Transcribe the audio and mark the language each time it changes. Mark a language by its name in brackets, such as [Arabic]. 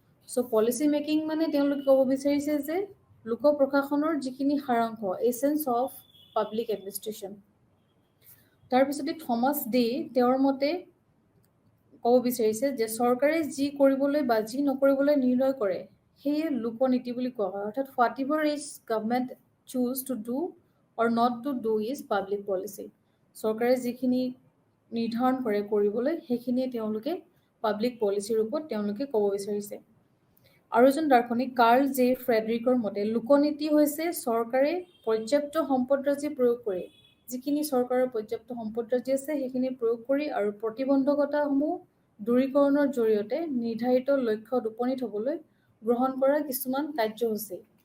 [Assamese] চ' policy making মানে তেওঁলোকে ক'ব বিচাৰিছে যে লোক প্ৰশাসনৰ যিখিনি সাৰাংশ, [English] Essence of public administration. [Assamese] তাৰপিছতে থমাছ ডে তেওঁৰ মতে ক'ব বিচাৰিছে যে চৰকাৰে যি কৰিবলৈ বা যি নকৰিবলৈ নিৰ্ণয় কৰে সেয়ে লোকনীতি বুলি কোৱা হয়। [English] অৰ্থাৎ whatever is government choose to do or not to do is public policy। [Assamese] চৰকাৰে যিখিনি নিৰ্ধাৰণ কৰে কৰিবলৈ সেইখিনিয়ে তেওঁলোকে পাব্লিক পলিচিৰ ৰূপত তেওঁলোকে ক'ব বিচাৰিছে। আৰু এজন দাৰ্শনিক কাৰ্ল জে ফ্ৰেডৰিকৰ মতে লোকনীতি হৈছে চৰকাৰে পৰ্যাপ্ত সম্পদৰাজি প্ৰয়োগ কৰি যিখিনি চৰকাৰৰ পৰ্যাপ্ত সম্পদৰাজি আছে সেইখিনি প্ৰয়োগ কৰি আৰু প্ৰতিবন্ধকতাসমূহ দূৰীকৰণৰ জৰিয়তে নিৰ্ধাৰিত লক্ষ্যত উপনীত হ'বলৈ গ্ৰহণ কৰা কিছুমান কাৰ্যসূচী।